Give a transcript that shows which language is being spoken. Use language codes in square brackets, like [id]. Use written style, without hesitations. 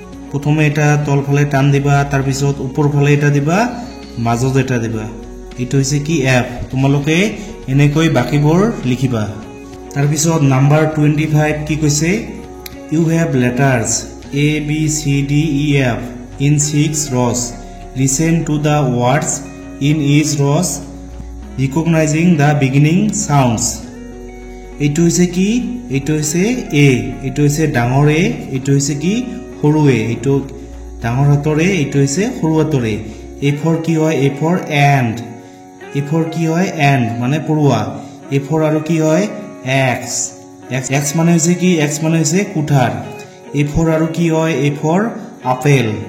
[as] প্ৰথমে এটা তলফালে টান দিবা, তাৰপিছত ওপৰ ফালে এটা দিবা, মাজত এটা দিবা। এইটো হৈছে কি? এফ। তোমালোকে এনেকৈ বাকীবোৰ লিখিবা। তাৰপিছত নাম্বাৰ 25 কি কৈছে? [en] You have letters A B C D E F in 6 rows. Listen to the words in each row recognizing the beginning sounds. [as] এইটো হৈছে কি এইটো হৈছে এ এইটো হৈছে ডাঙৰ এ এইটো হৈছে কি সৰু এ এইটো ডাঙৰ হাতৰ এ এইটো হৈছে সৰু হাতৰ এ এ ফৰ কি হয় এ ফৰ এণ্ড এ ফৰ কি হয় এণ্ড মানে পৰুৱা এ ফৰ আৰু কি হয় এক্স এক্স মানে হৈছে কি এক্স মানে হৈছে কুঠাৰ এ ফৰ আৰু কি হয় এ ফৰ আপেল